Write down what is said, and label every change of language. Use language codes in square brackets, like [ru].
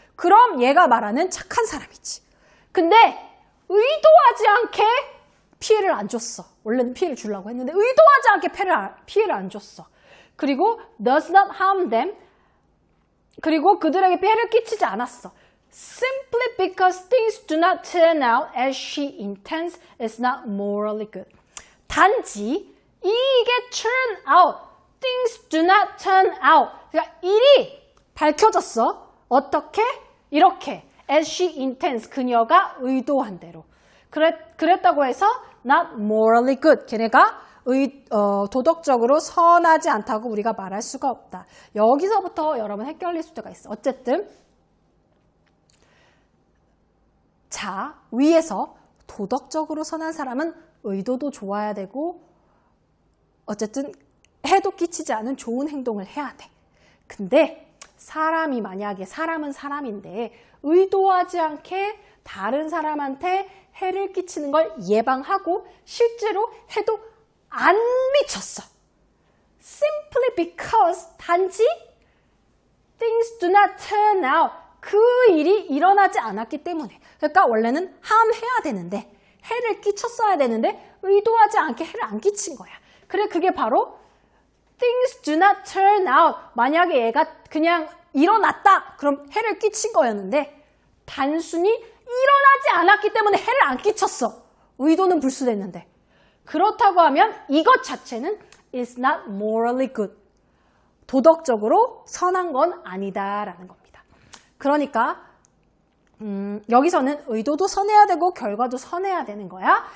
[ko] 그럼 얘가 말하는 착한 사람이지. 근데 의도하지 않게 피해를 안 줬어. 원래는 피해를 주려고 했는데 의도하지 않게 피해를 안 줬어. 그리고 [en] does not harm them. [ko] 그리고 그들에게 피해를 끼치지 않았어. [en] Simply because things do not turn out as she intends is not morally good. [ko] 단지 이게 [en] turn out, things do not turn out. [ko] 그러니까 일이 밝혀졌어. 어떻게? 이렇게. [en] as she intends, [ko] 그녀가 의도한 대로. 그랬다고 해서 [en] not morally good. [ko] 걔네가 도덕적으로 선하지 않다고 우리가 말할 수가 없다. 여기서부터 여러분 헷갈릴 수가 있어. 어쨌든 자, 위에서 도덕적으로 선한 사람은 의도도 좋아야 되고 어쨌든 해도 끼치지 않은 좋은 행동을 해야 돼. 근데 사람이 만약에 사람은 사람인데 의도하지 않게 다른 사람한테 해를 끼치는 걸 예방하고 실제로 해도 안 미쳤어. [en] Simply because [ko] 단지 [en] things do not turn out [ko] 그 일이 일어나지 않았기 때문에. 그러니까 원래는 harm해야 되는데 해를 끼쳤어야 되는데 의도하지 않게 해를 안 끼친 거야. 그래 그게 바로 [en] things do not turn out. [ko] 만약에 얘가 그냥 일어났다. 그럼 해를 끼친 거였는데 단순히 일어나지 않았기 때문에 해를 안 끼쳤어. 의도는 불순했는데. 그렇다고 하면 이것 자체는 [en] is not morally good. [ko] 도덕적으로 선한 건 아니다라는 겁니다. 그러니까 여기서는 의도도 선해야 되고 결과도 선해야 되는 거야.